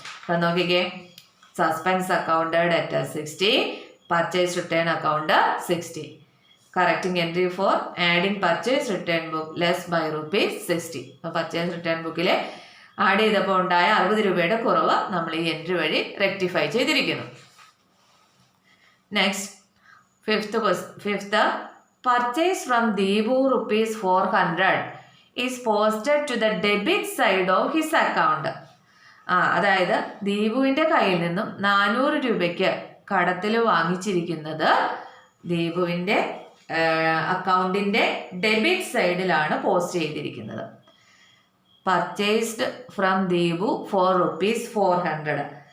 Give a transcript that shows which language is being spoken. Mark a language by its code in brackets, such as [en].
[ml] അപ്പം നോക്കിക്കേ, [en] Suspense account debtor 60, purchase return account 60. Correcting entry for adding purchase return book less by ₹60. [ml] അപ്പോൾ purchase return ബുക്കിൽ add ചെയ്തപ്പോൾ ഉണ്ടായ 60 രൂപയുടെ കുറവ് നമ്മൾ ഈ എൻട്രി വഴി റെക്ടിഫൈ ചെയ്തിരിക്കുന്നു. Next, [en] fifth, purchase from Deepu ₹400 is posted to the debit side of his account. [ml] അതായത് ദീപുവിൻ്റെ കയ്യിൽ നിന്നും 400 രൂപയ്ക്ക് കടത്തിൽ വാങ്ങിച്ചിരിക്കുന്നത് ദീപുവിൻ്റെ അക്കൗണ്ടിൻ്റെ ഡെബിറ്റ് സൈഡിലാണ് പോസ്റ്റ് ചെയ്തിരിക്കുന്നത്. [en] Purchased from Deepu ₹400.